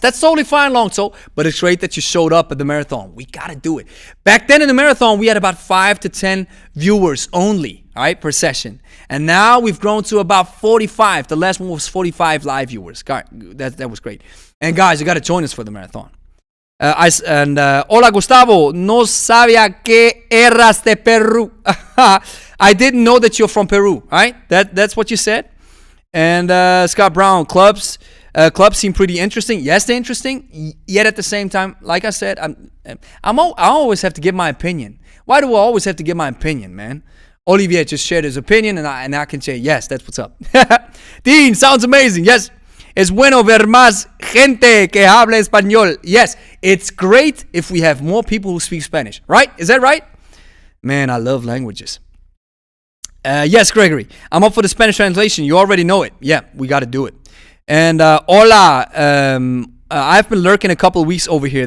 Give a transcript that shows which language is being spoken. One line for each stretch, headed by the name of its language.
English: That's totally fine, Longto, but it's great that you showed up at the marathon. We got to do it. Back then in the marathon, we had about 5 to 10 viewers only, all right, per session. And now we've grown to about 45. The last one was 45 live viewers. God, that was great. And guys, you got to join us for the marathon.
Spanish: Hola Gustavo, no sabía que eras de Peru.
English: I didn't know that you're from Peru, right? That's what you said. And Scott Brown, clubs seem pretty interesting. Yes, they're interesting. Yet at the same time, like I said, I always have to give my opinion. Why do I always have to give my opinion, man? Olivier just shared his opinion, and I can say, yes, that's what's up. Dean, sounds amazing. Yes.
Spanish: Es bueno ver más gente que habla español.
English: Yes, it's great if we have more people who speak Spanish, right? Is that right? Man, I love languages. Yes, Gregory, I'm up for the Spanish translation. You already know it. Yeah, we got to do it. And hola, I've been lurking a couple of weeks over here.